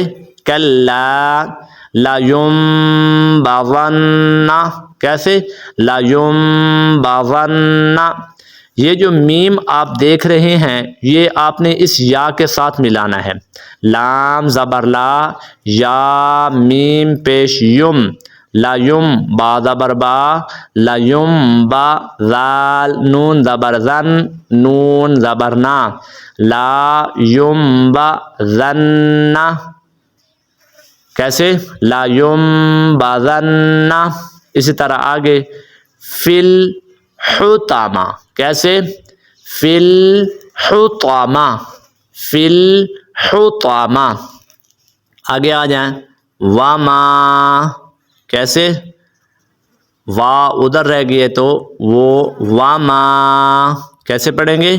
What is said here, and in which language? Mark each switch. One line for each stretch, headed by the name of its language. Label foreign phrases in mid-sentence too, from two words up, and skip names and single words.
Arabic: کلا لینبذن، کیسے؟
Urdu: لینبذن، یہ جو میم آپ دیکھ رہے ہیں یہ آپ نے اس یا کے ساتھ ملانا ہے، لام زبر لا، یا میم پیش یم، لا یم با زبر با، لا یم با، ذال نون زبر زن، نون زبر نا، لا یم با زن، کیسے؟ لا یم با زن، اسی طرح آگے
Arabic: فل حطامہ،
Urdu: کیسے؟
Arabic: فل حطامہ، فل حطامہ،
Urdu: آگے آ جائیں، وما، کیسے؟ وا ادھر رہ گئی ہے تو وہ وما، کیسے پڑھیں گے؟